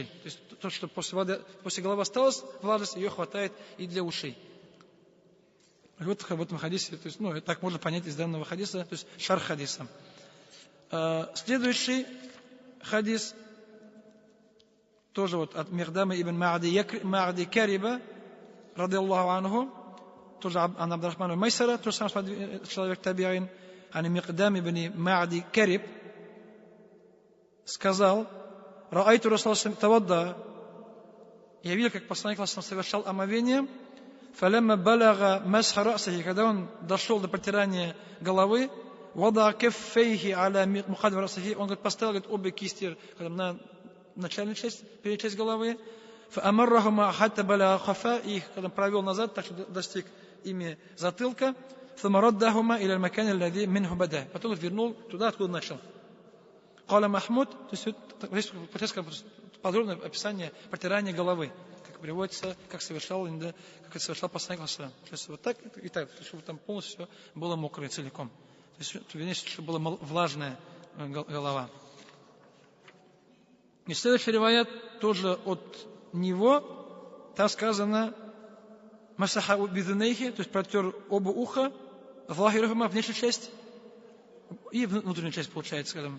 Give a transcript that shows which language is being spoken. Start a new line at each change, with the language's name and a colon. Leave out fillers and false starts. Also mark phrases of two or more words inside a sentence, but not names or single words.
Russian: То есть то, что после головы осталось влажность, ее хватает и для ушей. Вот в этом хадисе, то есть, так можно понять из данного хадиса, то есть шарх хадиса. Следующий хадис, тоже вот от Михдама ибн Ма'ди Кариба,
Arabic: رضي الله عنه,
Russian: тоже ан Абдурахмана Майсара, тоже сам человек табиин, ан Михдам ибн Ма'ди Кариб, сказал:
Arabic: رأيت رسول الله توضأ,
Russian: я видел, как посланник Аллаха совершал омовение.
Arabic: فلما بلغ مسح رأسه,
Russian: когда он дошел до протирания головы,
Arabic: وضع كفيه على مقدم رأسه,
Russian: он поставил обе кисти на начальную часть, переднюю часть головы,
Arabic: فأمرهما حتى بلغ خفاء,
Russian: их когда провел назад, так что достиг ими затылка,
Arabic: ثم ردهما إلى المكان الذي منه بدأ,
Russian: потом вернул туда, откуда начал.
Arabic: قال محمود,
Russian: то есть подробное описание протирания головы, приводится, как совершал посланник Аллаха. То есть вот так и так, чтобы там полностью все было мокрое целиком. То есть, вернее, чтобы была влажная голова. И следующий риваят тоже от него, там сказано:
Arabic: مسح بأذنيه,
Russian: то есть протер оба уха, захирухума, внешнюю часть и внутреннюю часть, получается, скажем.